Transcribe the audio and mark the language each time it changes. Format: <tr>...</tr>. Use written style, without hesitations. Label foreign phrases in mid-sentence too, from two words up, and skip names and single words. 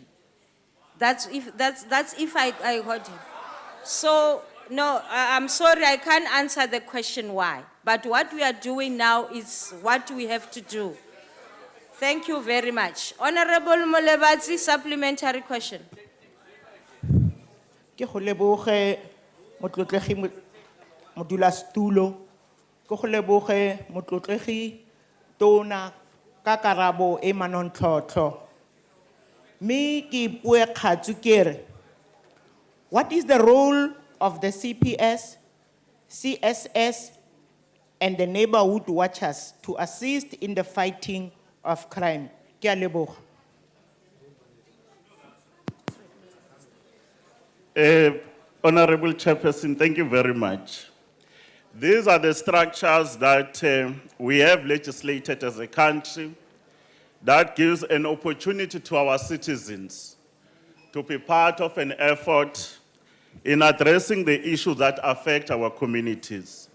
<en>That's if I heard him. So, no, I'm sorry, I can't answer the question why. But what we are doing now is what we have to do. Thank you very much. Honorable Molebatsi, supplementary question.</en> <tn>Ke go leboge motlotlegi modulasetulo, ke go leboge motlotlegi tona ka karabo e manontlhotlho. Me ke pue kgatsu ke re,</tn> <en>what is the role of the CPS, CSS, and the neighborhood watchers to assist in the fighting of crime?</en> <tn>Ke a leboga.</tn> <en>Honorable Chairperson, thank you very much. These are the structures that we have legislated as a country that gives an opportunity to our citizens to be part of an effort in addressing the issues that affect our communities.</en>